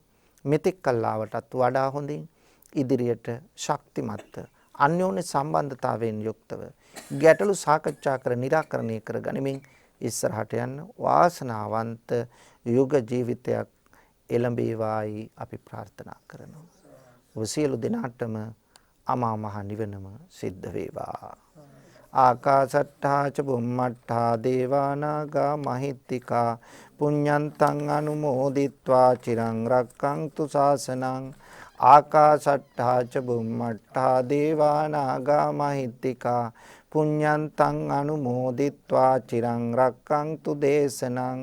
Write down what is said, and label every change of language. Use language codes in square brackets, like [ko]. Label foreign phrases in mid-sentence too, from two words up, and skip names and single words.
[si] මෙතෙක් කල් ආවටත් වඩා හොඳින් ඉදිරියට ශක්තිමත්ව අන්‍යෝන්‍ය සම්බන්ධතාවයෙන් යුක්තව ගැටලු සාකච්ඡා කර निराකරණය කර ගනිමින් ඉස්සරහට යන්න වාසනාවන්ත යුග ජීවිතයක් එළඹේවායි අපි ප්‍රාර්ථනා කරනවා. ඔබ සියලු දෙනාටම අමා මහ නිවනම සිද්ධ වේවා. [pi] ආකාසට්ඨා ච බුම්මට්ඨා දේවානාගා මහිත්‍තිකා පුඤ්ඤන්තං අනුමෝදිත්වා චිරං රක්ඛන්තු ශාසනං. ආකාසට්ඨා ච බුම්මට්ඨා දේවානාගා මහිත්‍තිකා පුඤ්ඤන්තං අනුමෝදිත්වා චිරං රක්ඛන්තු දේශනං.